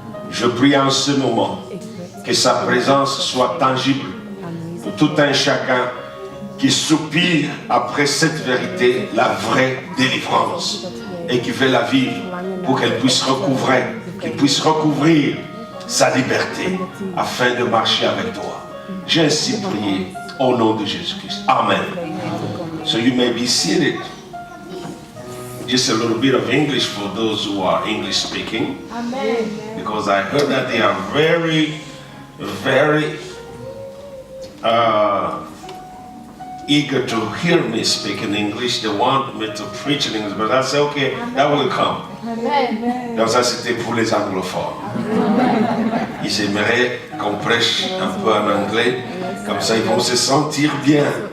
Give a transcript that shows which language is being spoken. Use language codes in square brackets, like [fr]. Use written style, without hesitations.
[fr] Je prie en ce moment que sa présence soit tangible pour tout un chacun qui soupire après cette vérité, la vraie délivrance, et qui veut la vivre pour qu'elle puisse recouvrir, qu'il puisse recouvrir sa liberté afin de marcher avec toi. J'ai ainsi prié au nom de Jésus-Christ. [en] Amen. So you may be seated. Just a little bit of English for those who are English speaking. Amen. Because I heard that they are very, very eager to hear me speak in English. They want me to preach in English, but I say, okay, that will come. Amen. [fr] Donc ça, c'était pour les anglophones. Ils aimeraient qu'on prêche un peu en anglais, comme ça ils vont se sentir bien.